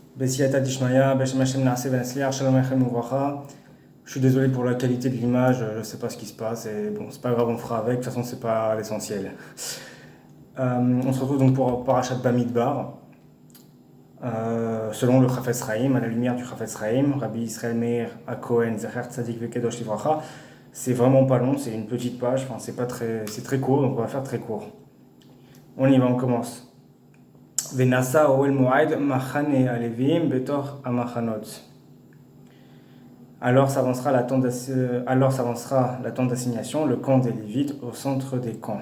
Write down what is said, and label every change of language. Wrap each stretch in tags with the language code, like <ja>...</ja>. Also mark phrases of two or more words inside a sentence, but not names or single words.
<he>בסייעתא דשמיא, בשם השם נעשה ונצליח, שלום עליכם וברכה.</he> <fr>Je suis désolé pour la qualité de l'image, je ne sais pas ce qui se passe, et bon, c'est pas grave, on fera avec, de toute façon, c'est pas l'essentiel. On se retrouve donc pour Parashat Bamidbar, selon le Chafetz Chaim, à la lumière du Chafetz Chaim, Rabbi Israël Meir HaKohen,</fr> <he>זכר צדיק וקדוש לברכה.</he> <fr>C'est vraiment pas long, c'est une petite page, enfin, c'est très court, donc on va faire très court. On y va, on commence.</fr> <he>ונסע אהל מועד מחנה הלוים בתוך המחנות.</he> <fr>Alors s'avancera la tente d'assignation, le camp des Lévites, au centre des camps.</fr>